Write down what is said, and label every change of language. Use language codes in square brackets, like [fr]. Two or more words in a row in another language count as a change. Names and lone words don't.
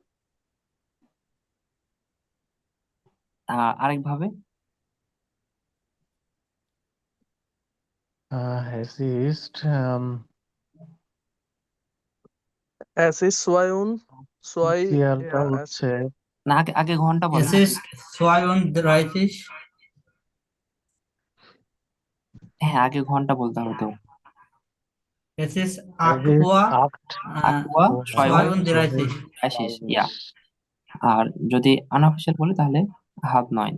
[bn] আরেকভাবে? [de] Es ist Es ist 2 [bn] সিরিয়ালটা [de] ja, es [bn] হচ্ছে না, আগে আগে ঘন্টা [de] Es [bn] বলেন। [de] ist 32. [bn] হ্যাঁ, আগে ঘন্টা বলতে হবে তো। [de] Es ist es 8 ist Uhr, 8 8 Uhr, 6 Uhr 32. 30, ja. [bn] আর যদি আনঅফিসিয়াল বলি তাহলে halb 9।